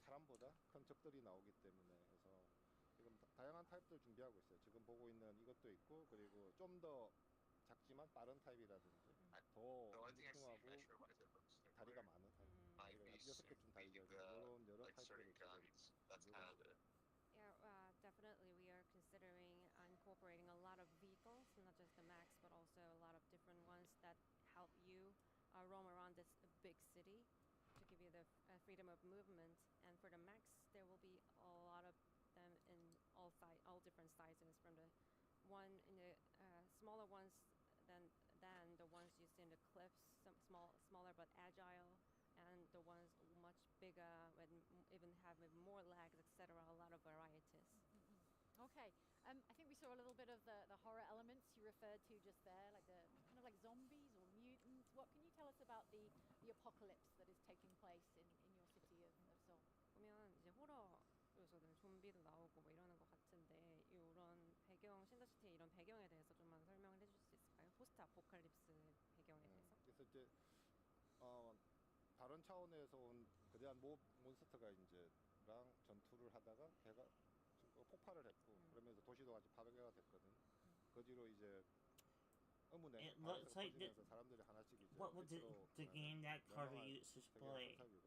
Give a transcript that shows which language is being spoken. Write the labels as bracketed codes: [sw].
[ko] 사람보다 큰 적들이 나오기 때문에 그래서 지금 다양한 타입들 준비하고 있어요. 지금 보고 있는 이것도 있고 그리고 좀 더 작지만 작지만 빠른 타입이라든지 더 뚱뚱하고 다리가 많은 타입, 다리가 6개쯤 달려서 이런 여러 타입들을 지금 만들고 [en] Yeah, definitely. We are considering incorporating a lot of vehicles, not just the Max, but also a lot of different ones that help you roam around this big city to give you the freedom of movement. And for the Max, there will be a lot of them in all different sizes, from the one in the smaller ones than the ones you see in the cliffs, some smaller but agile, and the ones much bigger and even have more legs, etc. A lot of varieties. Okay, I think we saw a little bit of the horror elements you referred to just there, like the kind of like zombies or mutants. What can you tell us about the apocalypse that is taking place in your city of Seoul? [ko] 보면 이제 호러 요소는 좀비도 나오고 뭐 이러는 것 같은데 이런 배경 신더시티의 이런 배경에 대해서 좀만 설명을 해줄 수 있을까요? 포스트 아포칼립스 배경에 대해서. 그래서 이제 다른 차원에서 온 거대한 몬스터가 이제랑 전투를 하다가 걔가 폭발을 했고 그러면서 도시도 같이 파괴가 됐거든. 그 뒤로 이제 [en] It looks like [ko] 사람들이 하나씩 이제 [en] what was the game that Carter used to play?